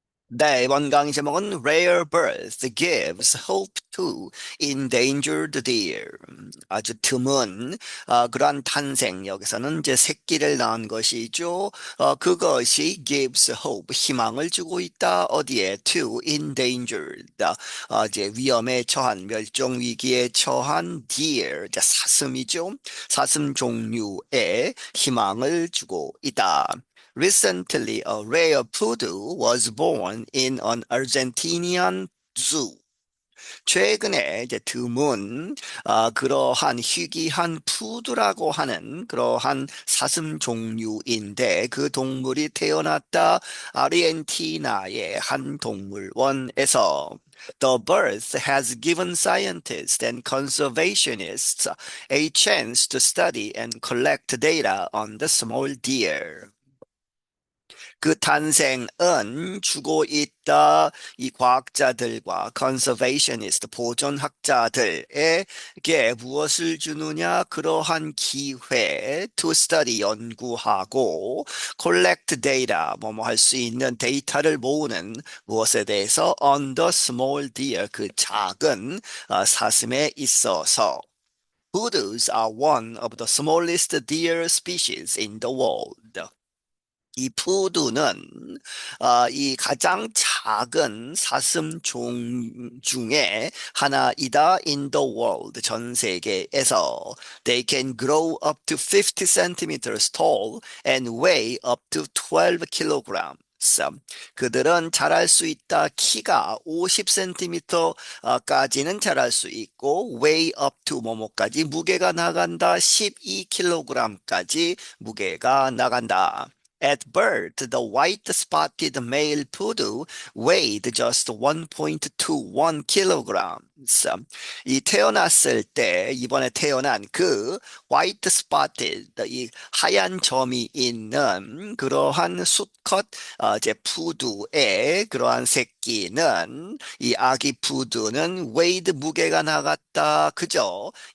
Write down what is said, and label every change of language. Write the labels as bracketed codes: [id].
[ko] 네, 이번 강의 제목은 [en] Rare Birth Gives Hope to Endangered Deer. [ko] 아주 드문 그러한 탄생, 여기서는 이제 새끼를 낳은 것이죠. 그것이 [en] gives hope, [ko] 희망을 주고 있다. 어디에? [en] To endangered. [ko] 이제 위험에 처한, 멸종 위기에 처한 deer, 이제 사슴이죠. 사슴 종류에 희망을 주고 있다. [en] Recently, a rare poodle was born in an Argentinian zoo. [ko] 최근에 이제 드문 그러한 희귀한 푸드라고 하는 그러한 사슴 종류인데 그 동물이 태어났다 아르헨티나의 한 동물원에서. [en] The birth has given scientists and conservationists a chance to study and collect data on the small deer. [ko] 그 탄생은 주고 있다. 이 과학자들과 conservationist 보존학자들에게 무엇을 주느냐? 그러한 기회 [en] to study [ko] 연구하고 [en] collect data [ko] 뭐뭐 할 수 있는 데이터를 모으는 무엇에 대해서 [en] on the small deer [ko] 그 작은 사슴에 있어서 [en] Poodles are one of the smallest deer species in the world. [ko] 이 푸드는 이 가장 작은 사슴 종 중에 하나이다. [en] In the world, [ko] 전 세계에서. [en] They can grow up to 50 centimeters tall and weigh up to 12 kilograms. [ko] 그들은 자랄 수 있다. 키가 50cm까지는 자랄 수 있고 [en] weigh up to [ko] 뭐뭐까지 무게가 나간다. 12kg까지 무게가 나간다. [en] At birth, the white-spotted male poodle weighed just 1.21 kilograms. [ko] 이 태어났을 때, 이번에 태어난 그 white-spotted, 이 하얀 점이 있는 그러한 수컷 이제 푸드의 그러한 새끼는 이 아기 푸드는 [en] weighed [ko] 무게가 나갔다. 그죠?